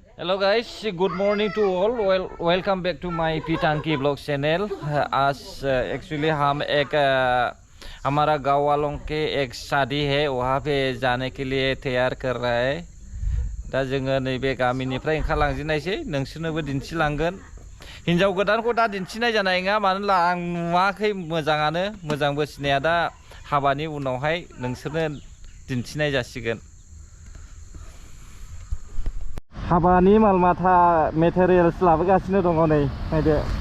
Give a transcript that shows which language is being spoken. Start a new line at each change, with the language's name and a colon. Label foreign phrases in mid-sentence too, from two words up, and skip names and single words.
English: Hello guys, good morning to all. Welcome back to my Pitangki Vlog channel.
Hindi: Actually हम एक हमारा गाँव वालों के एक शादी है, वहाँ पे जाने के लिए तैयार कर रहा है.
Bodo: दा जोङो नैबे गामिनिफ्राय ओंखारलांजेननायसै, नोंसोरनोबो दिन्थिलांगोन. हिन्जाव गोदानखौ दा दिन्थिनाय जानाय नङा, मानो होनब्ला आं नुवाखै, मोजां बोसिनाया दा हाबानि उनावहाय नोंसोरनो दिन्थिनाय जासिगोन. हाबानि मालमाथा मेटेरियल्स लाबोगासिनो दङ नै, नायदो.